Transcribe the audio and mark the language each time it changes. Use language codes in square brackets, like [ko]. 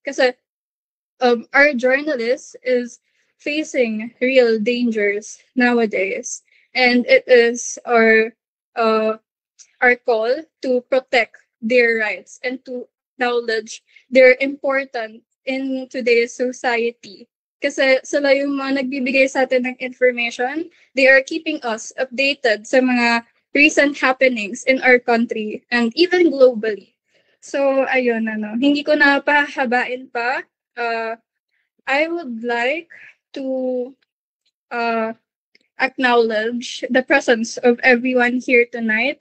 [en] Because our journalist is facing real dangers nowadays, and it is uh, our call to protect their rights and to acknowledge their importance in today's society. [tl] Kasi sila yung mga nagbibigay sa atin ng information. [en] They are keeping us updated [tl] sa mga [en] recent happenings in our country and even globally. [tl] So, ayun, hindi ko na pahabain pa. [en] I would like to uh, acknowledge the presence of everyone here tonight.